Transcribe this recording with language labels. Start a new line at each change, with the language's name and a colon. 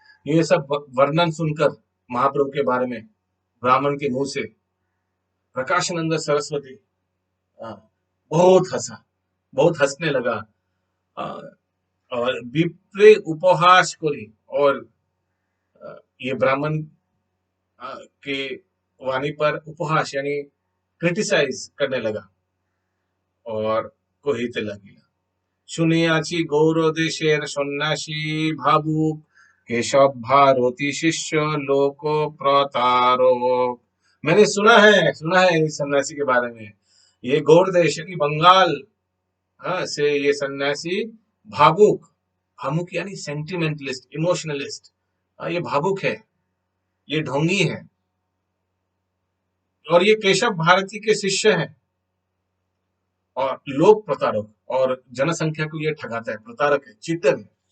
Hindi: ये सब वर्णन सुनकर महाप्रभु के बारे में ब्राह्मण के मुंह से प्रकाशानंद सरस्वती आ, बहुत हंसा, बहुत हंसने लगा। आ, और
Bangla: विप्रे उपहास कोरी,
Hindi: और ये ब्राह्मण के वाणी पर उपहास यानी क्रिटिसाइज करने लगा।
Bangla: और কহিতে লাগিল, শুনিয়াছি গৌর দেশের সন্ন্যাসী ভাবুক, केशव भारती शिष्य लोक प्रतारक।
Hindi: मैंने सुना है इस सन्यासी के बारे में। ये गौर देश यानी बंगाल, हाँ, से ये सन्यासी भावुक, भावुक यानी सेंटिमेंटलिस्ट, इमोशनलिस्ट, ये भावुक है, ये ढोंगी है, और ये केशव भारती के शिष्य हैं, और लोक प्रतारक, और जनसंख्या को ये ठगाता है, प्रतारक है, चीटर है।